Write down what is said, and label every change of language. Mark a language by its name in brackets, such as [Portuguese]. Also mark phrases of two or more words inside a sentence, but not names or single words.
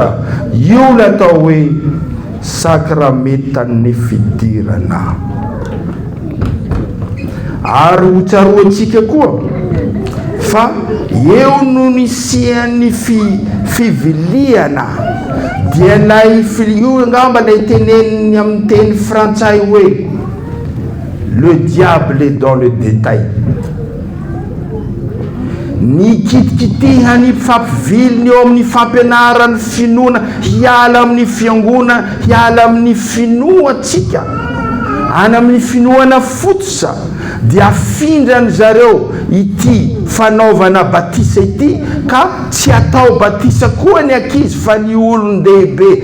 [Malagasy] Io la atao hoe sakramentan'ny fidirana. Ary ho tsaroantsika koa fa eo no nisian'ny fiviliana dia lay io angamba lay teneniny amin'ny teny frantsay hoe [French] le diable est dans le détail. [Malagasy] Ny kitikitihany fampiviliny eo amin'ny fampianarany finoana hiala amin'ny fiangona, hiala amin'ny finoatsika, any amin'ny finoana fototra dia afindrany zareo ity fanaovana batisa ity, ka tsy atao batisa koa ny ankizy fa ny olon-dehibe.